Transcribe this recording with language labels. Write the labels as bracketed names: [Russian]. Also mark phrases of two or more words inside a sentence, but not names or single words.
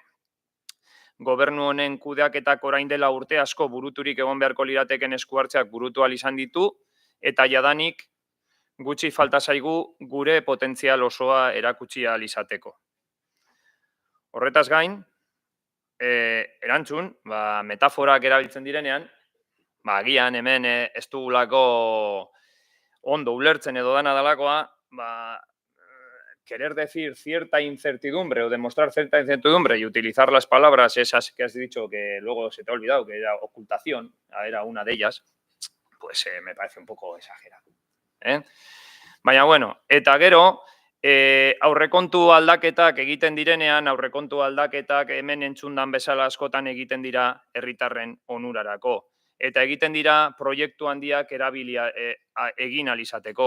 [Basque] Gobernu honen kudeaketak orain dela urte asko buruturik egon beharko lirateken esku hartzeak burutu ahal izan ditu, eta jadanik gutxi falta zaigu gure potentzial osoa erakutsi ahal izateko. Horretaz gain, erantzun, metaforak erabiltzen direnean, agian hemen ez dugulako ondo ulertzen edo dana dalakoa, [Spanish] querer decir cierta incertidumbre o demostrar cierta incertidumbre y utilizar las palabras esas que has dicho que luego se te ha olvidado, que era ocultación, era una de ellas, pues me parece un poco exagerado. [Basque] Baina, bueno, eta gero, aurrekontu aldaketak egiten direnean, aurrekontu aldaketak hemen entzundan bezala askotan egiten dira herritarren onurarako. Eta egiten dira proiektu handiak egin ahal izateko.